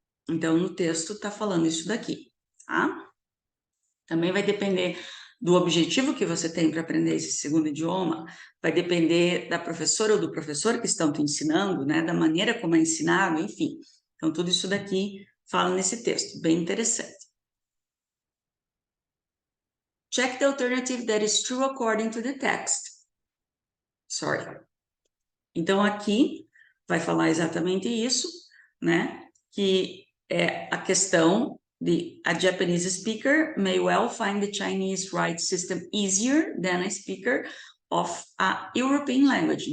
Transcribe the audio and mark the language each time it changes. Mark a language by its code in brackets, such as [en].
[pt] Então, no texto está falando isso daqui, tá? Também vai depender do objetivo que você tem para aprender esse segundo idioma, vai depender da professora ou do professor que estão te ensinando, né? Da maneira como é ensinado, enfim. Então, tudo isso daqui fala nesse texto, bem interessante. [en] Check the alternative that is true according to the text. Sorry. [pt] Então, aqui vai falar exatamente isso, né? Que é a questão de [en] a Japanese speaker may well find the Chinese write system easier than a speaker of a European language.